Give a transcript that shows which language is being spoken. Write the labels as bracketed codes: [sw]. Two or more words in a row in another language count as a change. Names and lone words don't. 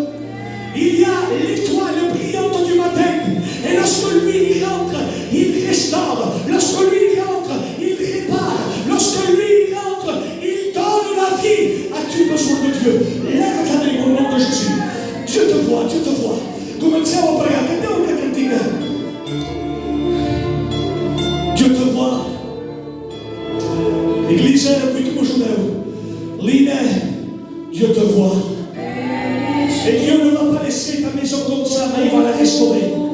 [fr] Il y a l'étoile brillante du matin. Et lorsque lui il rentre, il restaure. Lorsque lui il rentre, il répare. Lorsque lui il rentre, il donne la vie. As-tu besoin de Dieu? Lève ta main au nom de Jésus. Dieu te voit, Dieu te voit. [it] Cominciamo a pregare. [fr] Dieu te voit. L'église, puis que je l'île, Dieu te voit. Et Dieu ne va pas laisser ta maison comme ça, mais il va la restaurer.